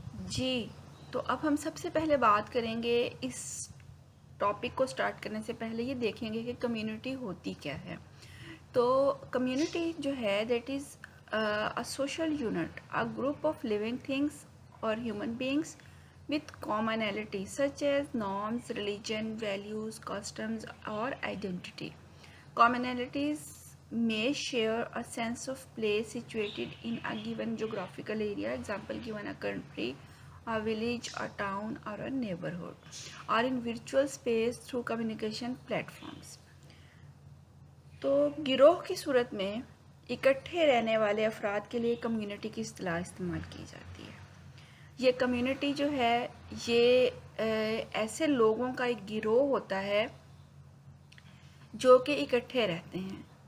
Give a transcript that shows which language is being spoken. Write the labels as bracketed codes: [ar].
[hi] जी, तो अब हम सबसे पहले बात करेंगे, इस टॉपिक को स्टार्ट करने से पहले ये देखेंगे कि कम्युनिटी होती क्या है। तो कम्युनिटी जो है [en] That is a social unit, a group of living things और human beings with commonality such as norms, religion, values, customs or identity. Commonalities may share a sense of place situated in a given geographical area, example given a country, a village, a town or a neighborhood, or in virtual space through communication platforms. [hi] तो गिरोह की सूरत में इकट्ठे रहने वाले अफराद के लिए कम्युनिटी की इस्तिलाह इस्तेमाल की जाती है। ये कम्युनिटी जो है ये ऐसे लोगों का एक गिरोह होता है जो कि इकट्ठे रहते हैं।